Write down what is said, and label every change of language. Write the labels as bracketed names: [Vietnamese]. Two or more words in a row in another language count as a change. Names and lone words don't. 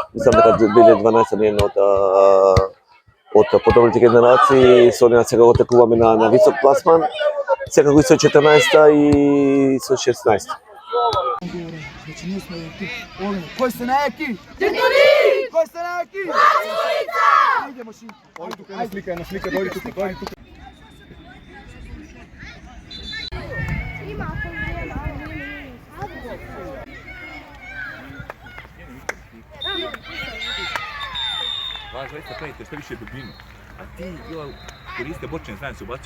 [Macedonian] Мислам дека 2012 не е од подобрите генерации, со неа сега го текуваме на висок пласман, секако и со 14 и со 16. Значи ние сме еки. Оле, кој се најаки? Тетони! Кој се најаки? Лазовица! Ајде машинки. Оди тука една слика, дојди тука. [Serbian] Vas dvojica pravite što više dubinu, a ti koriste bočne strane se ubacuju.